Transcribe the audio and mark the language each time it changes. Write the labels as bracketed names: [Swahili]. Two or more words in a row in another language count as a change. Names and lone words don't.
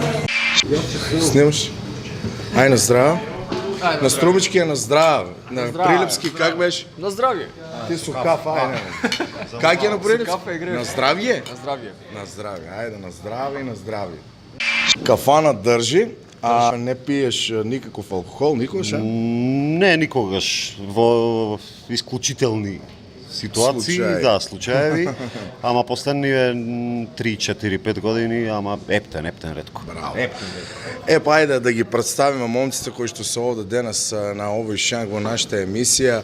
[Macedonian] Снимаш? Ай, на здраве. На Струмички е на здраве. На Прилепски как беше? На здравие. Ти сукав, айде. Как е на Прилепски? На здравие? На здравие. На здраве, айде, на здраве и на здраве. [Bulgarian] Кафана държи, а не пиеш никакъв алкохол, никогаш, а? [Macedonian] Не, никогаш. Во изключителни ситуации, Случаи. случаеви. Ама последни 3-4-5 години, ама ептен ретко. Браво. Па айде да ги представим момците кои што се овде денес на овој шанг во нашата емисија.